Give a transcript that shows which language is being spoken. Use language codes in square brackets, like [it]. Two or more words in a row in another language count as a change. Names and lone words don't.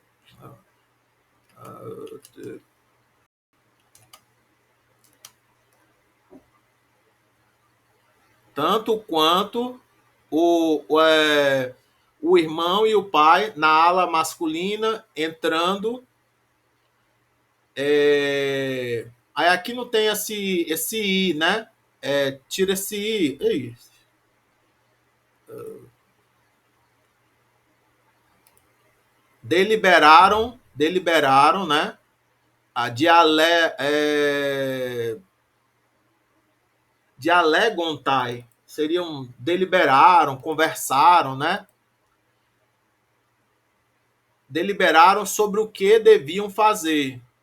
[pt] Tanto quanto o irmão e o pai na ala masculina entrando. Aí aqui não tem esse I, né? Tira esse I. Ei. Deliberaram, né? A dialegontai seriam deliberaram, conversaram, né? Deliberaram sobre o que deviam fazer.